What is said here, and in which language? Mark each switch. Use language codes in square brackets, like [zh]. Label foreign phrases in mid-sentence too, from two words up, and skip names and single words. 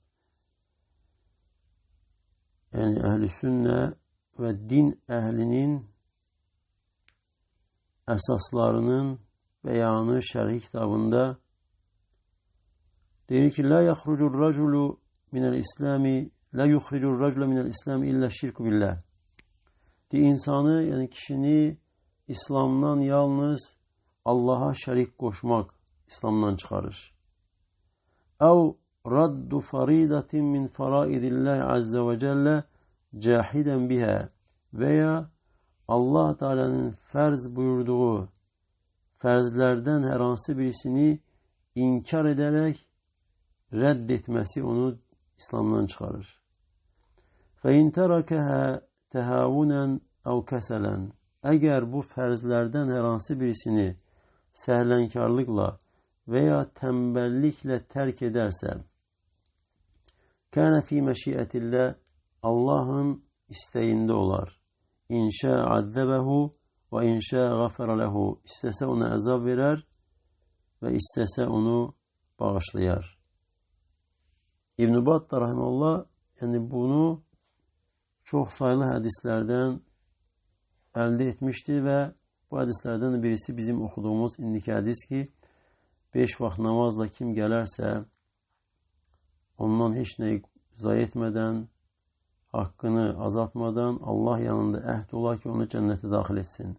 [az] yəni əhl-i sünnə və din əhlinin əsaslarının bəyanı şərhi kitabında deyir ki, [ar] لا يخرج الرجل من الإسلام لا يخرج الرجل من الإسلام إلا الشرك بالله. [az] İnsanı, yəni kişini İslamdan yalnız Allaha şərik qoşmaq İslamdan çıxarır. [ar] أو رد فريضة من فرائض الله عز وجل جاحدا بها. [az] Veya Allah Teala'nın fərz buyurduğu fərzlərdən hər hansı birisini inkar edərək rədd etməsi onu İslamdan çıxarır. [ar] فَاِنْ تَرَكَهَا تَهَاوُنًا اَوْ كَسَلًا. [az] Əgər bu fərzlərdən hər hansı birisini səhlənkarlıqla [tr] veya tembellikle terk ederse, [ar] كان في مشيئة الله, [az] Allah'ın istəyində olar. [ar] إن شاء عذبه وإن شاء غفر له. [az] İstəsə ona əzab verər və istəsə onu bağışlayar. İbn-i Battah rahimehullah yəni bunu çox saylı hədislərdən əldə etmişdir və bu hədislərdən birisi bizim oxuduğumuz indiki hədis ki, 5 vaxt namazla kim gələrsə, ondan heç nəyi zayi etmədən, haqqını azaltmadan Allah yanında əhd olar ki, onu cənnətə daxil etsin.